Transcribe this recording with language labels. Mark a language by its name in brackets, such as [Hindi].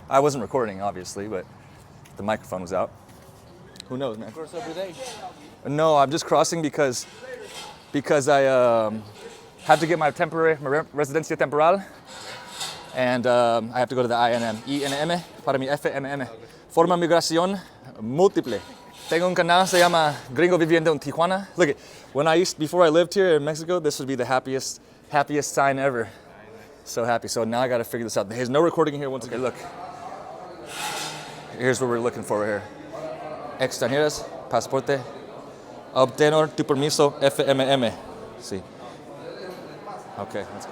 [English] I wasn't recording, obviously, but the microphone was out. Who knows, man? Cross every day. No, I'm just crossing because I have to get my [Spanish] residencia temporal, [English] and I have to go to the INM [Spanish] para mi FMM. Forma Migración, Múltiple. Tengo un canal, se llama Gringo Viviendo en Tijuana. [English] Look, before I lived here in Mexico, this would be the happiest sign ever. So happy. So now I got to figure this out. There's no recording here once again. Look, here's what we're looking for here. [Spanish] Extranjeras, pasaporte, obtener tu permiso FMM. [English] See. Okay, let's go.